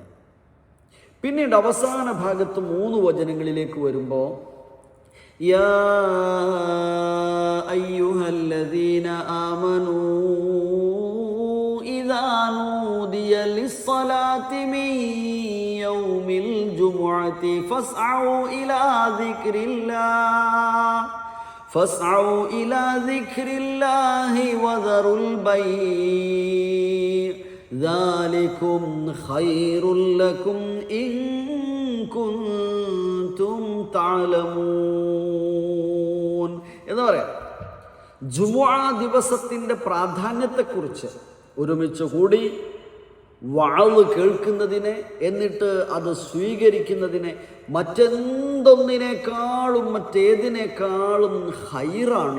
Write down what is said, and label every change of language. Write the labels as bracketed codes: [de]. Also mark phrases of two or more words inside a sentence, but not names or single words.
[ml] പിന്നീട് അവസാന ഭാഗത്ത് 3 വചനങ്ങളിലേക്ക് വരുമ്പോൾ [ar] يا أيها الذين آمنوا إذا نودي للصلاة من يوم الجمعة فاسعوا إلى ذكر الله وذروا البيع ذلكم خير لكم إن كنتم تعلمون [ml] എന്ന് പറയാം. ജുമുഅ ദിവസത്തിൻ്റെ പ്രാധാന്യത്തെക്കുറിച്ച് ഒരുമിച്ച് കൂടി വഅള് കേൾക്കുന്നതിനെ, എന്നിട്ട് അത് സ്വീകരിക്കുന്നതിനെ മറ്റേതിനേക്കാളും ഖൈറാണ്.